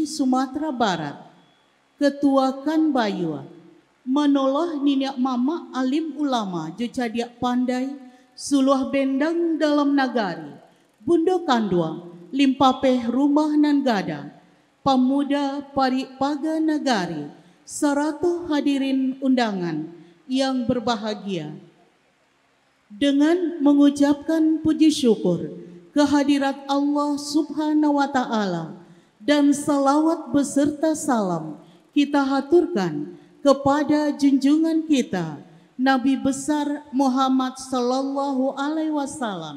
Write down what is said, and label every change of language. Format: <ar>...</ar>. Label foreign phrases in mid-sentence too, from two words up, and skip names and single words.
<min>Sumatera Barat, Ketua Kan Bayua, menoloh ninyak mama alim ulama jo cadiak pandai, suluh bendang dalam nagari, bundo kanduang, limpapeh rumah nan gadang, pemuda parik paga nagari, 100</min> <id>hadirin undangan yang berbahagia. Dengan mengucapkan puji syukur kehadirat Allah</id> <ar>سبحانه وتعالى</ar> <id>dan salawat beserta salam kita haturkan kepada junjungan kita Nabi besar Muhammad</id> <ar>صلى الله عليه وسلم.</ar>